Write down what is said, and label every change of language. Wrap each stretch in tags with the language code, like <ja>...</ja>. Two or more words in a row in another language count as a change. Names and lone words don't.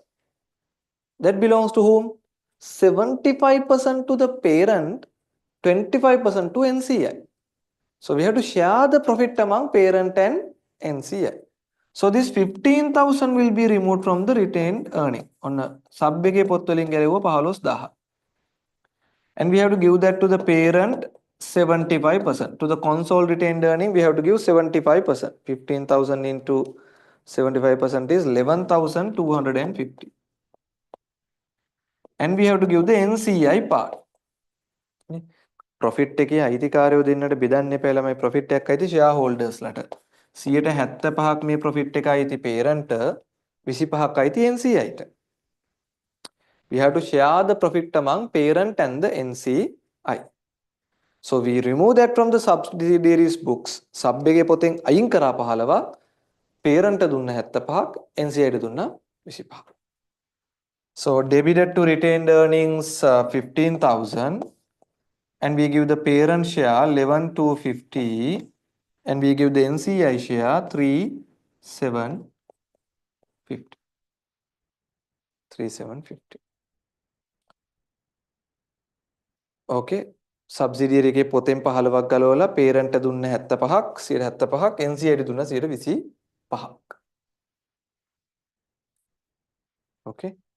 <en>That belongs to whom? 75% to the parent, 25% to NCI. So we have to share the profit among parent and NCI. So this 15,000 will be removed from the retained earning. On sub</en> <si>එකේ පොත් වලින් ගැලෙවුවා 15,000.</si> <en>And we have to give that to the parent 75%. To the consolidated retained earning, we have to give 75%. 15,000 into 75% is 11,250. And we have to give the NCI part.</en> <si>Profit එකේ අයිතිකාරයෝ දෙන්නට බෙදන්න එපා ළමයි. profit එකක් අයිති shareholders ලට. 75ක් මේ profit එක අයිති parent, 25ක් අයිති NCI ට.</si> <en>We have to share the profit among parent and the NCI. So we remove that from the subsidiaries books.</en> <si>Sub එකේ පොතෙන් අයින් කරා 15ක්, parent දුන්න 75ක්, NCI ට දුන්න 25ක්.</si> <en>So debited to retained earnings 15,000 and we give the parent share 11,250 and we give the NCI share 3,750. 3,750. Okay.</en> <si>Subsidiary එකේ පොතෙන් 15ක් ගලවලා parent දුන්න 75ක් 75ක් NCI ට දුන්න 25ක්.</si> <en>Okay.</en>